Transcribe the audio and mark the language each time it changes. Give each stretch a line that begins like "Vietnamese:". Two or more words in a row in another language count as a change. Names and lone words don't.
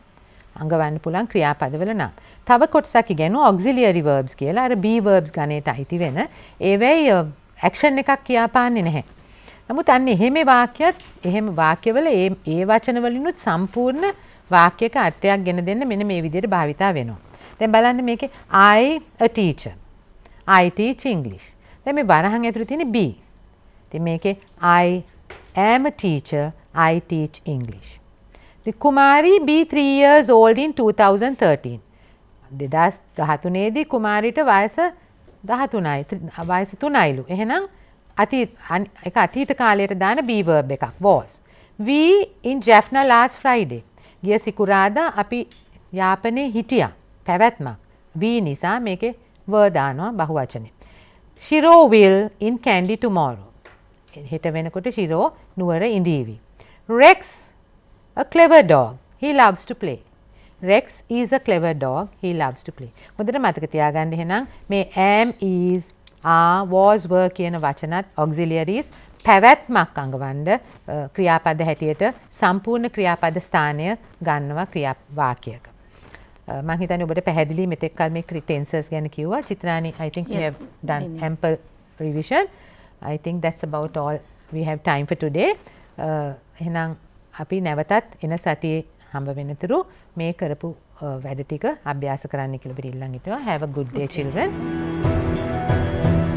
Sinhala: අඟවන්න පුළුවන් ක්‍රියාපද වල නම්. තව කොටසක් ඉගෙනුවා
English: auxiliary verbs
Sinhala: කියලා. අර
English: be verbs
Sinhala: ගණයට අයිති වෙන. ඒවැයි action එකක් කියාපාන්නේ නැහැ. නමුත් අන්න එහෙම වාක්‍යවල ඒ වචන වලිනුත් සම්පූර්ණ වාක්‍යයක අර්ථයක් ගෙන දෙන්න මෙන්න මේ විදිහට භාවිතා වෙනවා. දැන් බලන්න මේකේ
English: I a teacher. I teach English.
Sinhala: දැන් මේ වරහන් ඇතුලේ තියෙන be. ඉතින් මේකේ
English: I am a teacher. I teach English. The Kumari be 3 years old in 2013.
Sinhala: 2013 දී කුමාරිට වයස 13යි. වයස 3යිලු. එහෙනම් අතීත කාලයට දාන
English: be verb
Sinhala: එකක් was.
English: We in Jaffna last Friday.
Sinhala: ගිය සිකුරාදා අපි යාපනයේ හිටියා. පැවැත්මක්. we නිසා මේකේ were දානවා බහුවචනේ.
English: Shiro will in Kandy tomorrow.
Sinhala: හෙට වෙනකොට ශිරෝ නුවර ඉඳීවි.
English: Rex a clever dog. He loves to play. Rex is a clever dog. He loves to play.
Sinhala: හොඳට මතක තියාගන්න එහෙනම් මේ
English: am is are was were
Sinhala: කියන වචනත් auxiliaries පැවැත්මක් අඟවන්න ක්‍රියාපද හැටියට සම්පූර්ණ ක්‍රියාපද ස්ථානය ගන්නවා වාක්‍යයක. මම හිතන්නේ ඔබට පැහැදිලි මෙතෙක් කල මේ tenses ගැන කිව්වා.
English: චිත්‍රානි I think we have done ample revision. I think that's about all we have time for today.
Sinhala: එහෙනම් අපි නැවතත් එන සතියේ හම්බ වෙනතුරු මේ කරපු වැඩ ටික අභ්‍යාස කරන්න කියලා පිළිල්ලන් හිටුවා.
English: Have a good day children.